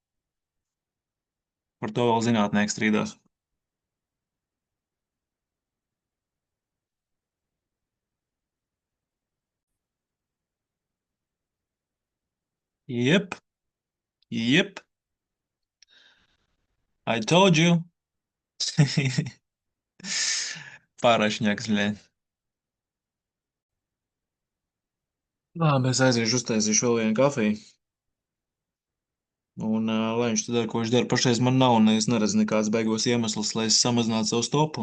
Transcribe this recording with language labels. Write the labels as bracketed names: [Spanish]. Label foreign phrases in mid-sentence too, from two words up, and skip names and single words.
[Latvian] Par to vēl zinātnieki strīdās. Jep, jep, [English] I told you. [Latvian] Pārašņāks, bļē. Labi, es aiziešu uztaisīšu vēl vienu kafiju. Un, lai viņš tad dara, ko viņš dara, pašreiz man nav, un es neredzu nekāds beigos iemesls, lai es samazinātu savu stopu.